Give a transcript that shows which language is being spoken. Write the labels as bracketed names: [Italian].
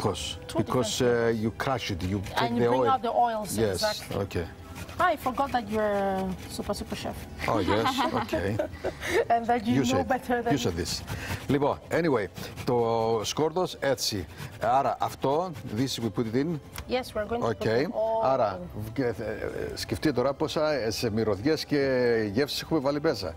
[English] Of course, because you crush it, you take and you bring out the oils. Yes. Exactly. Okay. I forgot that you're a super chef. Oh yes, okay. And that you know better than... You said this. [Greek] Λοιπόν, [English] anyway, [Greek] το σκόρδος έτσι. Άρα αυτό, [English] this we put it in. Yes, we're going to put it all. [Greek] Άρα, σκεφτείτε τώρα πόσες μυρωδιές και γεύσεις έχουμε βάλει μέσα.